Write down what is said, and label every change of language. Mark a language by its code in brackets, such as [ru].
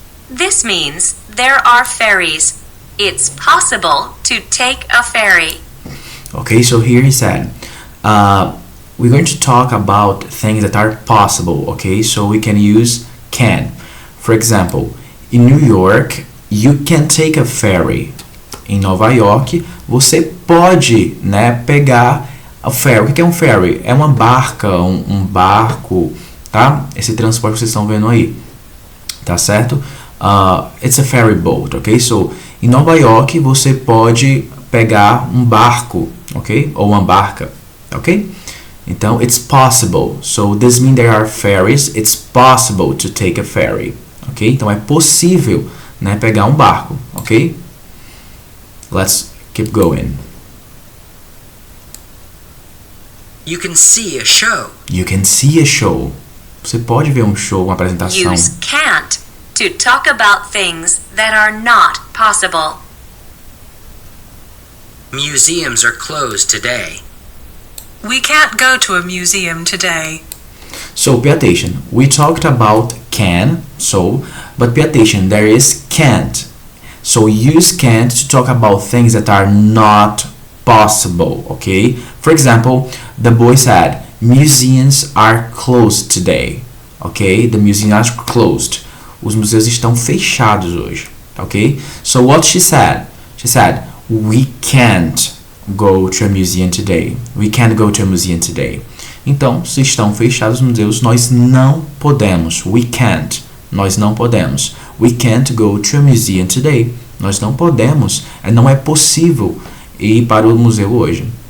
[en] This means there are ferries. It's possible to take a ferry. Okay, so here he said, we're going to talk about things that are possible, okay? So we can use can. For example, in New York, you can take a ferry. [pt] Em Nova York, você pode, né, pegar a ferry. O que é um ferry? É uma barca, um barco, tá? Esse transporte que vocês estão vendo aí, tá certo? [en] It's a ferry boat, ok? So, [pt] em Nova York, você pode pegar um barco, ok? Ou uma barca, ok? Então, [en] it's possible. So, this means there are ferries. It's possible to take a ferry, ok? [pt] Então, é possível, né, pegar um barco, ok? [en] Let's keep going. You can see a show. You can see a show. [pt] Você pode ver um show, uma apresentação. [en] Use can't to talk about things that are not possible. Museums are closed today. We can't go to a museum today. So pay attention. We talked about can, but pay attention, there is can't. So use can't to talk about things that are not possible, okay? For example, the boy said, museums are closed today, okay? The museums are closed. [pt] Os museus estão fechados hoje, ok? [en] So what she said? She said, we can't go to a museum today. We can't go to a museum today. [pt] Então, se estão fechados os museus, nós não podemos. [en] We can't. [pt] Nós não podemos. [en] We can't go to a museum today. [pt] Nós não podemos. Não é possível ir para o museu hoje.